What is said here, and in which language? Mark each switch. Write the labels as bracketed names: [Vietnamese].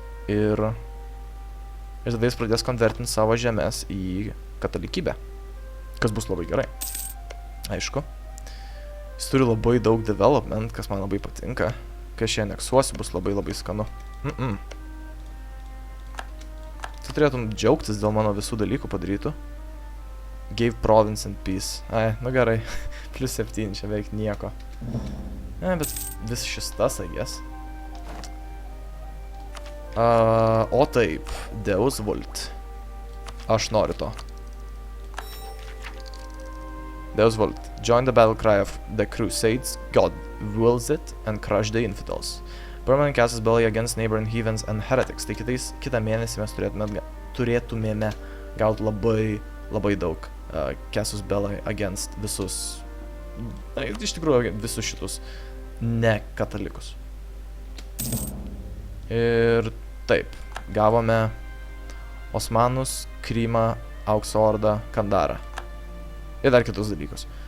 [Lithuanian] Ir tada jis pradės konvertinti savo žemės į katalikybę. Kas bus labai gerai. Aišku. Jis turi labai daug development, kas man labai patinka. Kai aš ją aneksuosiu, bus labai labai skanu. Tu turėtum džiaugtis dėl mano visų dalykų padarytų. [English] Gave province and peace. [Lithuanian] Ai, nu gerai. Plus 7, čia beveik nieko. Bet vis šis tas, [English] I guess. [Lithuanian] O taip, Deus Vult. Aš noriu to. [English] Deus Vult. Join the battle cry of the Crusades. God wills it and crush the infidels. Permanent casus belly against neighboring heathens and heretics. [Lithuanian] Tai kitą mėnesį mes turėtumėme gauti labai daug casus belli against visus. Iš tikrųjų visus šitus ne katalikus. Ir taip, gavome Osmanus, Krymą, Aukso Ordą, Kandarą. Ir dar kitus dalykus.